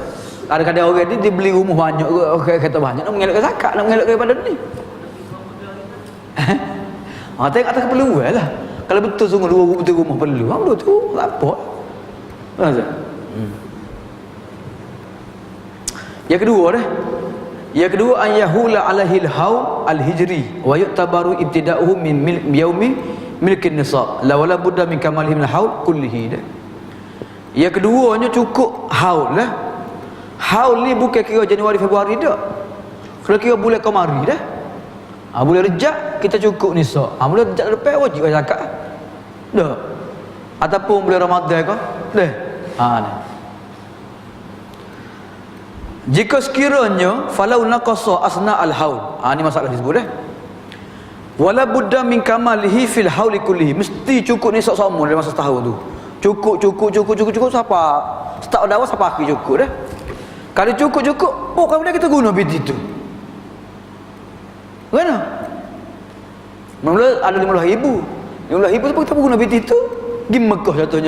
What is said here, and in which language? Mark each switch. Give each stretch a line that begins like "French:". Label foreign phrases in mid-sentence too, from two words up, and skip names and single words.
Malay: Kadang-kadang orang dia beli rumah banyak, kereta banyak, nak mengelakkan zakat, nak mengelakkan daripada ni. Tengok atas keperluan lah. Kalau betul sungguh 2 butir rumah perlu, belum tu tak apa. Kan Ustaz? Yang kedua dah. Yang kedua
Arabic: أن يحول عليه الحول الهجري ويعتبر ابتداؤه من يوم ملك النصاب لا ولا بد من كماله من حول كله.
Malay: Yang keduanya cukup haul lah. Haul ni bukan kira Januari Februari dah. Kalau kira bulan Qamari dah. Bulan Rejab kita cukup nisab. Bulan Rejab lepas wajib bayar zakat. Dah. Ataupun bulan Ramadan ke? Dah. Ni. Jika sekiranya
Arabic: فلو نقص أثناء الحول.
Malay: Ni masalah disebut dah.
Arabic: ولا بد من كماله في الحول كله.
Malay: Mesti cukup nisab sama dalam masa setahun tu. Cukup siapa? Start pada awal siapa akhir cukup dah. Kalau cukup, kemudian kita guna bit itu. Mana? Mula ada 50,000. 50,000 tu kita guna bit itu. Pergi Mekah contohnya.